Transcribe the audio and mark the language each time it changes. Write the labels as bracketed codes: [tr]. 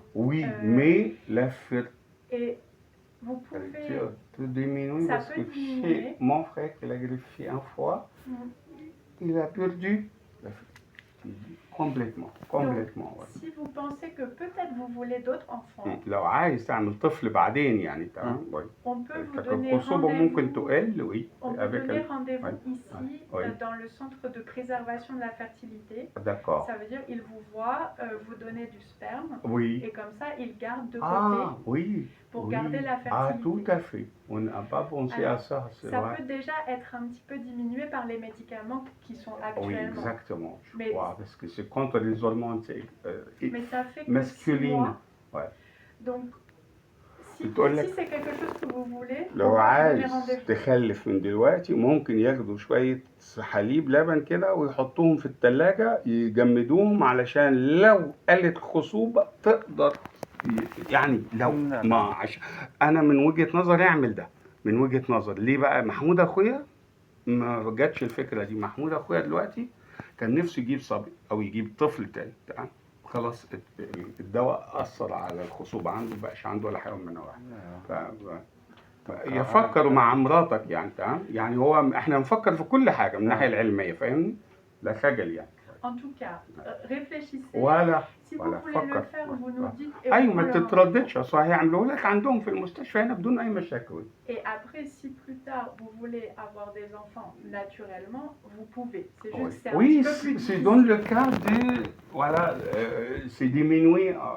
[fr] Oui, mais la et vous pouvez... peut diminuer parce que chez mon frère qui l'a greffé une fois, il a perdu la fertilité. Complètement. Donc, si vous pensez que peut-être vous voulez d'autres enfants, [ar] لو عايز تعمل طفل بعدين يعني تمام. [fr] on peut vous donner rendez-vous. On peut donner rendez-vous ici dans le centre de préservation de la fertilité. D'accord. Ça veut dire il vous voit vous donner du sperme. Oui. Et comme ça il garde de côté. Pour garder la fertilité. Tout à fait. On n'a pas pensé à ça. Ça peut déjà être un petit peu diminué par les médicaments qui sont actuellement. Oui, exactement. Je crois, parce que c'est contre les hormones mais ça fait que masculines. Donc, si c'est quelque chose que vous voulez, [ar] لو عايز تخلف من دلوقتي ممكن ياخدوا شوية حليب لبن كده ويحطوهم في التلاجة يجمدوهم علشان لو قلت الخصوبة تقدر يعني لو ما أنا من وجهة نظري أعمل ده من وجهة نظر ليه بقى محمود أخويا ما جاتش الفكرة دي محمود أخويا دلوقتي كان نفسه يجيب صبي أو يجيب طفل تاني تمام خلاص الدواء أثر على الخصوبة عنده بقاش عنده ولا حاجة من واحد يفكروا مع مراتك يعني تمام يعني هو احنا نفكر في كل حاجة من الناحية العلمية فاهمني لا خجل يعني. [fr] En tout cas, réfléchissez. Voilà. Si vous voulez le faire, vous nous dites. [ar] أيوة ما تترددش أصل هيعملوا لك عندهم في المستشفى هنا بدون أي مشاكل. [fr] Et après, si plus tard vous voulez avoir des enfants naturellement, vous pouvez. C'est juste c'est un petit peu plus difficile. C'est dans le cas de voilà, c'est diminué.